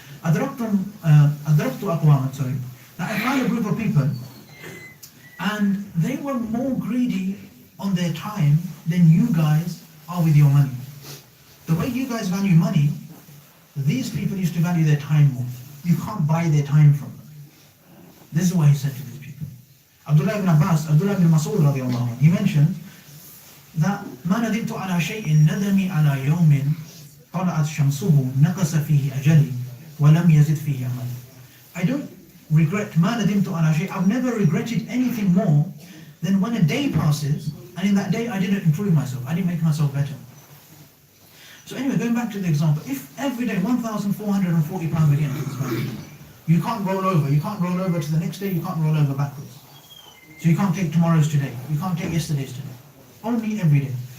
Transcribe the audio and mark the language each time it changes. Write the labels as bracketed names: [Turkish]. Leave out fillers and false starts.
[English] Adraktu aqwaman, sorry. That I found a group of people, and they were more greedy on their time than you guys are with your money. The way you guys value money, these people used to value their time more. You can't buy their time from them. This is what he said to these people. [Arabic] Abdullah ibn Mas'ud radiallahu anhu, he mentioned that ما ندمت على شيء ندمي على يوم طلعت شمسه نقص فيه أجلي ولم يزد فيه عملي. I don't regret ما ندمت على شيء. [English] I've never regretted anything more than when a day passes and in that day I didn't improve myself, I didn't make myself better. So anyway, going back to the example, if every day £1,440 we get into this bank, you can't roll over. You can't roll over to the next day. You can't roll over backwards. So you can't take tomorrow's today. You can't take yesterday's today. Only every day.